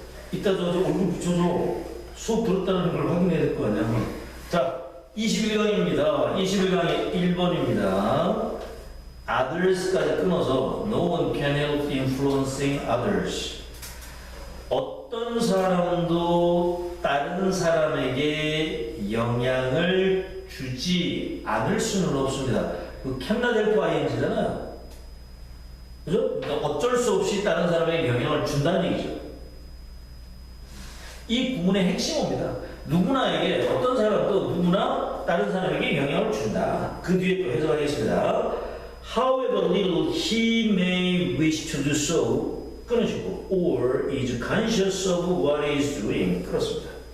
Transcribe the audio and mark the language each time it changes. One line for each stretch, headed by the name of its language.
Korean: 이따 저 얼굴 붙여서 수업 들었다는 걸 확인해야 될 거 아니야. 자, 21강입니다. 21강이 1번입니다. others까지 끊어서
English: no one can help influencing others.
Korean: 어떤 사람도 다른 사람에게 영향을 주지 않을 수는 없습니다. 그
English: cannot help ing
Korean: 잖아요. 그죠? 그러니까 어쩔 수 없이 다른 사람에게 영향을 준다는 얘기죠. 이 구문의 핵심입니다. 누구나에게 어떤 사람도 누구나 다른 사람에게 영향을 준다. 그 뒤에 또 해석하겠습니다.
English: However little he may wish to do so
Korean: 끊으시고
English: or is conscious of what he is doing
Korean: 그렇습니다.